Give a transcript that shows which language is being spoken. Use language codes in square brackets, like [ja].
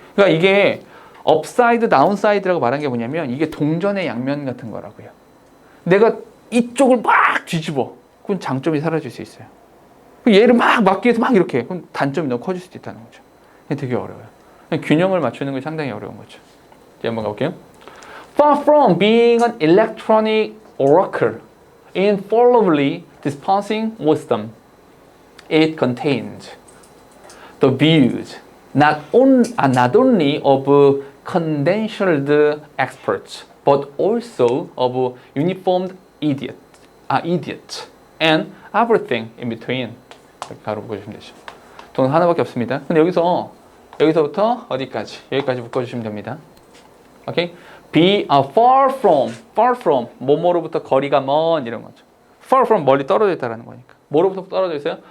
[ko] 그러니까 이게 업사이드, 다운사이드라고 말한 게 뭐냐면 이게 동전의 양면 같은 거라고요. 내가 이쪽을 막 뒤집어. 그건 장점이 사라질 수 있어요. 얘를 막 막기 위해서 막 이렇게. 그럼 단점이 너무 커질 수도 있다는 거죠. 이게 되게 어려워요. 균형을 맞추는 게 상당히 어려운 거죠. 이제 한번 가볼게요. [en] Far from being an electronic oracle, infallibly dispensing wisdom, it contains the views not only of credentialed experts, but also of uniformed idiots and everything in between. [ko] 이렇게 바로 묶어주시면 되죠. 동사 하나밖에 없습니다. 근데 여기서부터 어디까지? 여기까지 묶어주시면 됩니다. 오케이? [en] be far from [ko] 뭐뭐로부터 거리가 먼 이런 거죠. [en] far from [ko] 멀리 떨어져 있다라는 거니까. 뭐로부터 떨어져 있어요?